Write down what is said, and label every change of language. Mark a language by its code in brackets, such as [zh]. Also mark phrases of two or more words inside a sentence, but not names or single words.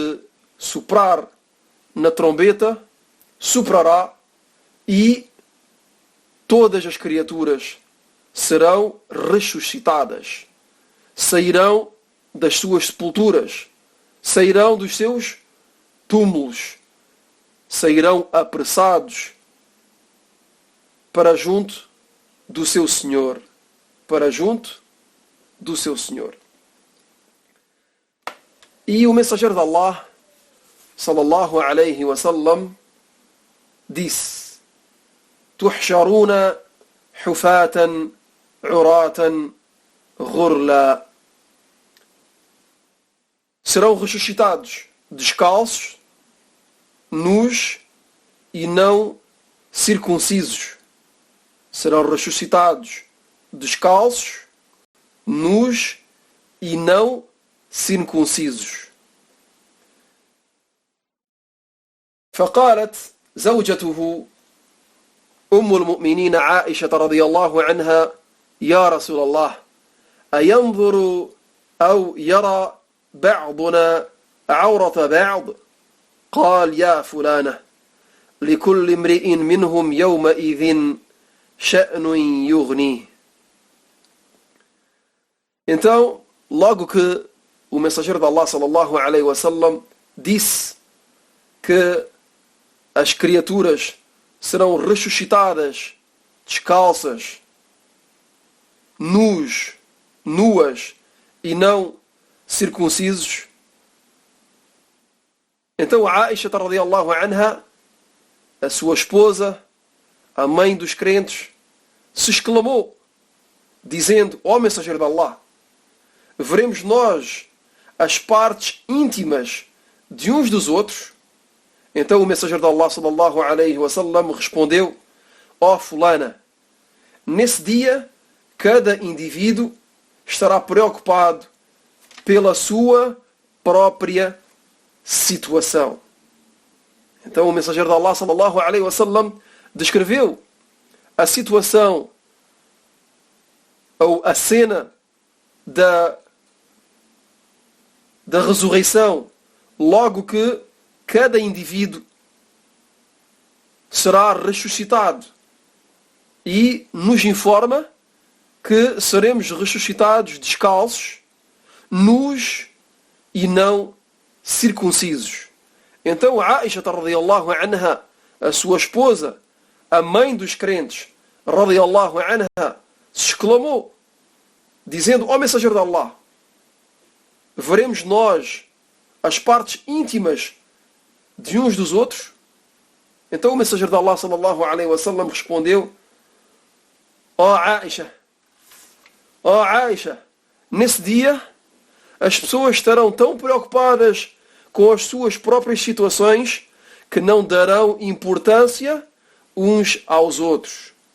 [pt] soprar na trombeta superará e todas as criaturas serão ressuscitadas, sairão das suas sepulturas, sairão dos seus túmulos, sairão apressados para junto do seu Senhor, para junto do seu Senhor. E o mensageiro de Allah, [ar] صلى الله عليه وسلم, [pt] disse: [ar] تحشرون حفاة عراة غرلا. [pt] Serão ressuscitados descalços, nus e não circuncisos. Serão ressuscitados descalços, nus e não circuncisos. [ar] فقالت زوجته أم المؤمنين عائشة رضي الله عنها: يا رسول الله، أينظر أو يرى بعضنا عورة بعض؟ قال: يا فلانة، لكل امرئ منهم يومئذ شأن يغنيه. [pt] Então, logo que o mensageiro de Allah [ar] صلى الله عليه وسلم [pt] disse que as criaturas serão ressuscitadas descalças, nuas e não circuncisos, então a Aisha [ar] رضي الله عنها, [pt] a sua esposa, a mãe dos crentes, se exclamou, dizendo: ó mensageiro de Allah, veremos nós as partes íntimas de uns dos outros? Então o mensageiro de Allah [ar] صلى الله عليه وسلم [pt] respondeu: ó fulana, nesse dia cada indivíduo estará preocupado pela sua própria situação. Então o mensageiro de Allah [ar] صلى الله عليه وسلم [pt] descreveu a situação ou a cena da ressurreição, logo que cada indivíduo será ressuscitado, e nos informa que seremos ressuscitados descalços, nus e não circuncisos. Então a Aisha [ar] رضي الله عنها, [pt] a sua esposa, a mãe dos crentes, [ar] رضي الله عنها, [pt] se exclamou, dizendo: ó mensageiro de Allah, veremos nós as partes íntimas de uns dos outros? Então o mensageiro de Allah [ar] صلى الله عليه وسلم [pt] respondeu: ó Aisha, nesse dia as pessoas estarão tão preocupadas com as suas próprias situações que não darão importância uns aos outros.